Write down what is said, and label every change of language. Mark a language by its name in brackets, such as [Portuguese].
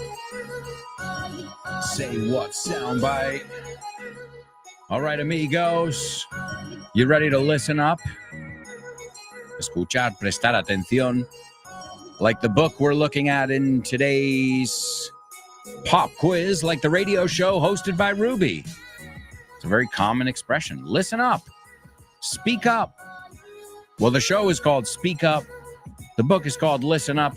[English] Say What soundbite. All right, amigos, you ready to listen up? [Spanish] Escuchar, prestar atención. [English] Like the book we're looking at in today's pop quiz, like the radio show hosted by Ruby. It's a very common expression. Listen up. Speak up. Well, the show is called Speak Up. The book is called Listen Up.